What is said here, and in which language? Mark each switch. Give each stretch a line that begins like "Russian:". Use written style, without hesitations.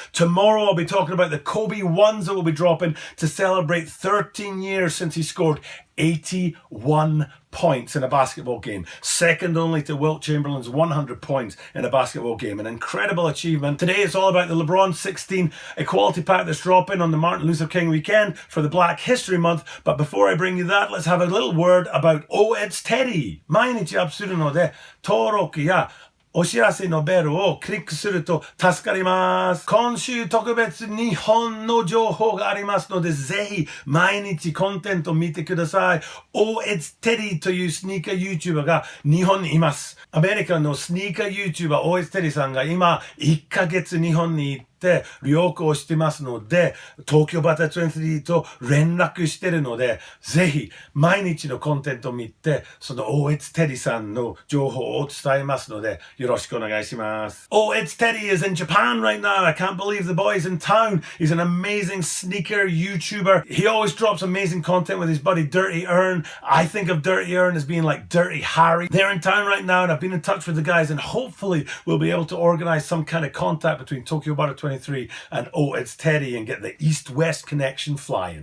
English: Tomorrow I'll be talking about the Kobe ones that will be dropping to celebrate 13 years since he scored 81 points in a basketball game, second only to Wilt Chamberlain's 100 points in a basketball game. An incredible achievement. Today it's all about the LeBron 16 Equality Pack that's dropping on the Martin Luther King weekend for the Black History Month. But before I bring you that, let's have a little word about Oh It's Teddy.
Japanese: 毎日アップするので登録やお知らせのベルをクリックすると助かります。今週特別日本の情報がありますので、ぜひ毎日コンテント見てください。 Oh It's Teddy というスニーカー YouTuber が日本にいます。アメリカのスニーカー YouTuber Oh It's Teddy さんが今1ヶ月日本に行って旅行してますので、東京バター23と連絡してるので、ぜひ毎日のコンテンツを見て、その Oh It's Teddy さんの情報を伝えますので、よろしくお願いします。
English: Oh It's Teddy is in Japan right now. I can't believe the boy's in town. He's an amazing sneaker YouTuber. He always drops amazing content with his buddy Dirty Earn. I think of Dirty Earn as being like Dirty Harry. They're in town right now and I've been in touch with the guys and hopefully we'll be able to organize some kind of contact between Tokyo Butter 23 and Oh It's Teddy and get the east-west connection flying.